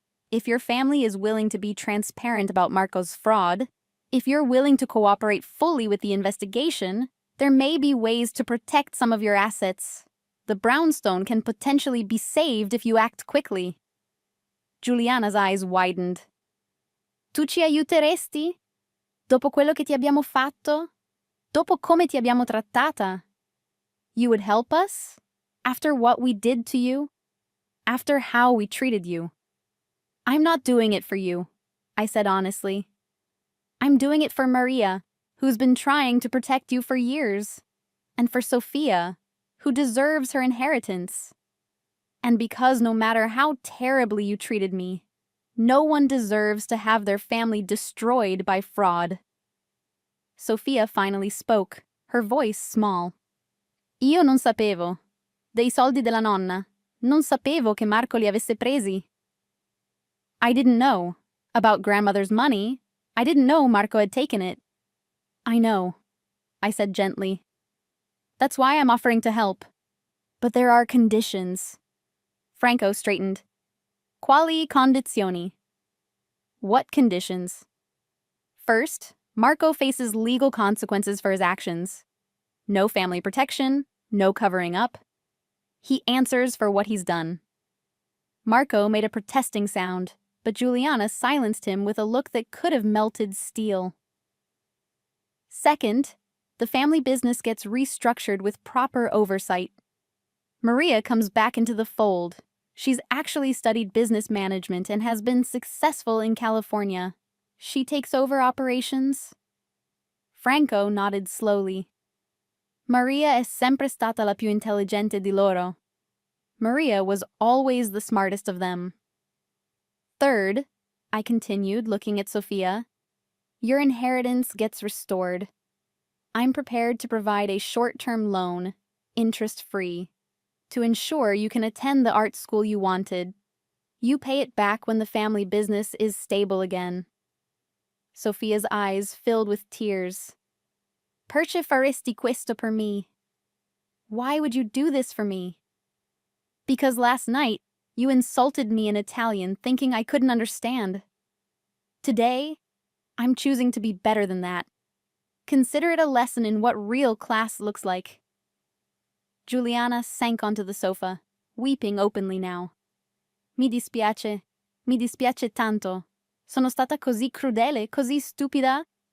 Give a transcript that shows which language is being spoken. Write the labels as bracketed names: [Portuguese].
[English] If your family is willing to be transparent about Marco's fraud, if you're willing to cooperate fully with the investigation, there may be ways to protect some of your assets. The brownstone can potentially be saved if you act quickly." Juliana's eyes widened. [Italian] "Tu ci aiuteresti? Dopo quello che ti abbiamo fatto? Dopo come ti abbiamo trattata? [English] You would help us? After what we did to you? After how we treated you?" "I'm not doing it for you," I said honestly. "I'm doing it for Maria, who's been trying to protect you for years. And for Sophia, who deserves her inheritance. And because no matter how terribly you treated me, no one deserves to have their family destroyed by fraud." Sophia finally spoke, her voice small. [Italian] "Io non sapevo. Dei soldi della nonna. Non sapevo che Marco li avesse presi." [English] "I didn't know. About grandmother's money. I didn't know Marco had taken it." "I know," I said gently. "That's why I'm offering to help. But there are conditions." Franco straightened. [Italian] "Quali condizioni?" [English] "What conditions?" "First, Marco faces legal consequences for his actions. No family protection, no covering up. He answers for what he's done." Marco made a protesting sound, but Juliana silenced him with a look that could have melted steel. "Second, the family business gets restructured with proper oversight. Maria comes back into the fold. She's actually studied business management and has been successful in California. She takes over operations." Franco nodded slowly. [Italian] "Maria è sempre stata la più intelligente di loro." [English] Maria was always the smartest of them. "Third," I continued, looking at Sophia, "your inheritance gets restored. I'm prepared to provide a short-term loan, interest-free, to ensure you can attend the art school you wanted. You pay it back when the family business is stable again." Sophia's eyes filled with tears. [Italian] "Perché faresti questo per me?" [English] "Why would you do this for me?" "Because last night, you insulted me in Italian thinking I couldn't understand. Today, I'm choosing to be better than that. Consider it a lesson in what real class looks like." Giuliana sank onto the sofa, weeping openly now. [Italian] Mi dispiace tanto. Sono stata così crudele, così stupida.